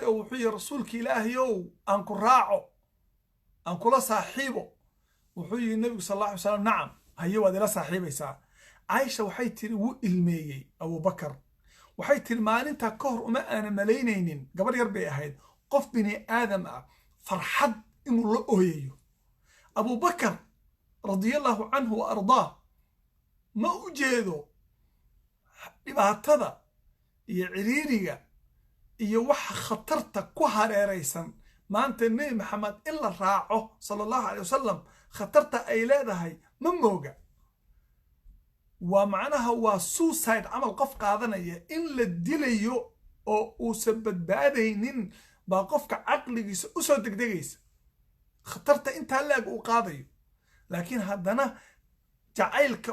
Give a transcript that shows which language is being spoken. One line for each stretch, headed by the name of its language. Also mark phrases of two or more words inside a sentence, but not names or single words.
Somali: oo wuxuu yiri rasuulka ilaahayow aan ku raaco aan kula saaxiibo wuxuu yiri nabigu
Arabic: صلى الله عليه وسلم
Somali: nacam haye waad ila saaxiibaysaa caaisha waxay tiri wuu ilmeeyey abubakar waxay tiri maalinta ka hor uma aana malaynaynin gabar yar bay ahayd qof bini aadam ah farxad inuu la ooyayo abubakar
Arabic: رضي الله عنه
Somali: wa ardaa ma u jeedo dhibaatada iyo ciriiriga iyo waxa khatarta ku hareeraysan maanta nabi maxamed in la raaco
Arabic: صلى الله عليه وسلم
Somali: khatarta ay leedahay ma mooga waa macnaha waa suicide camal qof qaadanaya in la dilayo oo uusan badbaadaynin baa qofka caqligiisa u soo degdegaysa khatarta intaa laag uu qaadayo laakiin haddana jacaylka